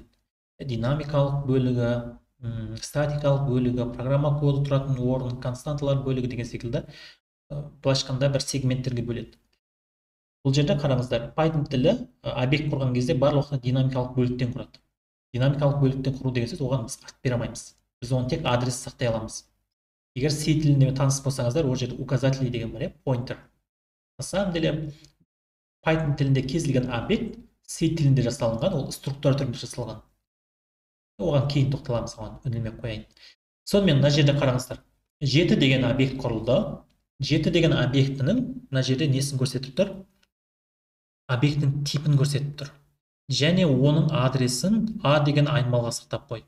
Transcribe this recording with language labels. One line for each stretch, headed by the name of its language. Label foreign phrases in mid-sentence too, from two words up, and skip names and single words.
Kazakh: Динамикалық бөлігі, статикалық бөлігі, программа коды тұратын орын, константалар бөлігі деген секілді былайша айтқанда бір сегменттерге бөледі. Бұл жерде қараңыздар, Python тілі объект құрған кезде барлық уақытта динамикалық бөліктен құрады. Динамикалық бөліктен құру деген сөз, оған біз ат бере алмаймыз. Біз оны тек адрес сақтай аламыз. Егер C тілінде таныс болсаңыздар, ол жерде указатели деген бар, pointer.
Russian: На самом деле,
Kazakh: Python тілінде кез келген объект C тілінде жасалынған, ол структура түрінде жасалған. Оған кейін тоқталамыз, оған үнемек қояйын. Сонымен мына жерде қараңыздар. 7 деген объект құрылды. 7 деген объектінің мына жерде несін көрсетіп тұр? Объекттің типін көрсетіп тұр. Және оның адресін A деген айнымалыға сақтап қойды.